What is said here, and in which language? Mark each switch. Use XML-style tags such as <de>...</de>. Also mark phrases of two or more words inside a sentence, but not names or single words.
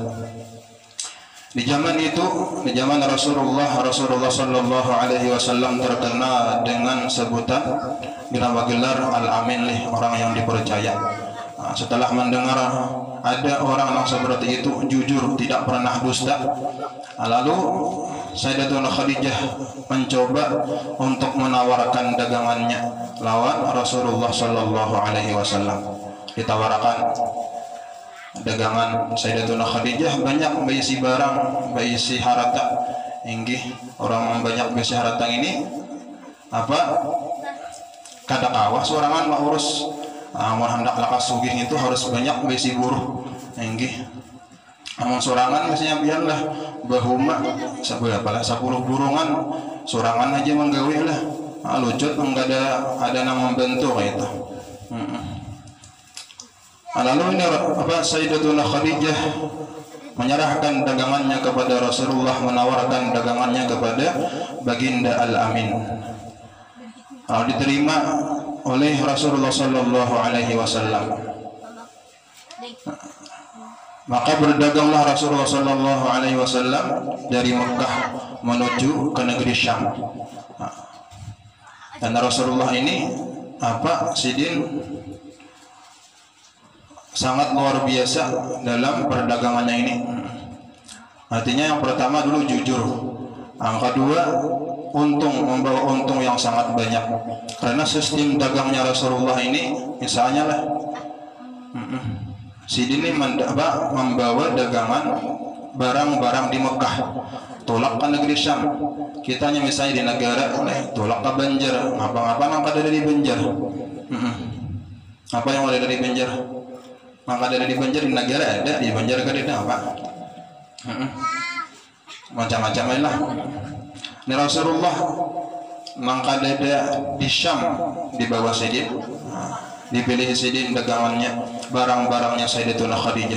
<id>Di zaman itu, di zaman Rasulullah</id> <ar>صلى الله عليه وسلم</ar> <id>terkenal dengan sebutan gelar Al-Amin, orang yang dipercaya. Setelah mendengar ada orang yang seperti itu, jujur, tidak pernah dusta, lalu Sayyidatuna Khadijah mencoba untuk menawarkan dagangannya lawan Rasulullah</id> <ar>صلى الله عليه وسلم.</ar> <id>Ditawarkan dagangan Sayyidatuna Khadijah, banyak berisi barang, berisi harta.</id> <bjn>Inggih, orang banyak berisi harta ini kada kawah sorangan mah urus. Amun hendak lakas sugih itu harus banyak berisi buruh. Inggih, amun sorangan biasanya biarlah bahuma seberapa lah 10 burungan sorangan aja menggawe lah.</bjn> <id>Lucut enggak ada yang membantu kayak itu. Lalu ini Sayyidatuna Khadijah menyerahkan dagangannya kepada Rasulullah, menawarkan dagangannya kepada Baginda Al-Amin. Diterima oleh Rasulullah</id> <ar>صلى الله عليه وسلم.</ar> <id>Maka berdaganglah Rasulullah</id> <ar>صلى الله عليه وسلم</ar> <id>dari Mekah menuju ke negeri Syam. Dan Rasulullah ini sidin sangat luar biasa dalam perdagangannya ini. Artinya yang pertama dulu jujur, yang kedua membawa untung yang sangat banyak. Karena sistem dagangnya Rasulullah ini, misalnya lah, sidin ini membawa dagangan barang-barang di Mekah, tolak ke negeri Syam. Kitanya misalnya di negara, tolak ke Banjar, apa-apa yang ada dari Banjar. Apa yang ada dari Banjar? Maka ada di Banjar, di negara ada, di Banjar ada apa? Macam-macam lah. Ini Rasulullah maka ada di Syam, di bawah sidin, dipilih sidin dagangannya, barang-barangnya Sayyidatuna Khadijah.</id>